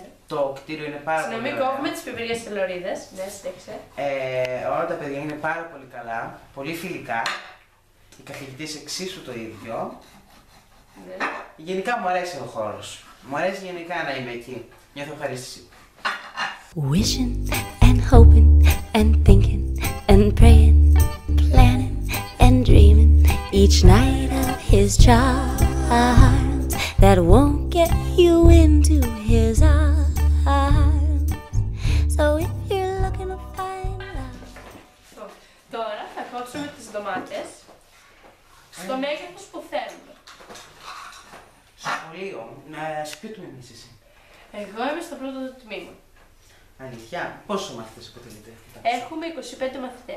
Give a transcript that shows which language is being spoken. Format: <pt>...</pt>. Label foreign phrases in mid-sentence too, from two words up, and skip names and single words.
<el>Το κτίριο είναι πάρα πολύ Συγγνώμη, ωραίο. κόβουμε τις πιπερίες σε λωρίδες. Ναι, στέξε. Όλα τα παιδιά είναι πάρα πολύ καλά, πολύ φιλικά. Οι καθηγητές εξίσου το ίδιο. Ναι. Γενικά μου αρέσει ο χώρος. Μου αρέσει γενικά να είμαι εκεί. Νιώθω ευχαρίστηση.</el> <en>Wishing and hoping and thinking and praying, planning and dreaming each night of his charms that won't get you into his arms. So if you're looking to find love.</en> <el>Τώρα θα κόψουμε τις ντομάτες στο μέγεθος που θέλουμε. Σχολείο, σε ποιο τμήμα είσαι εσύ? Εγώ είμαι στο πρώτο του τμήμα. Αλήθεια, πόσους μαθητές αποτελείτε? Έχουμε 25 μαθητές.</el>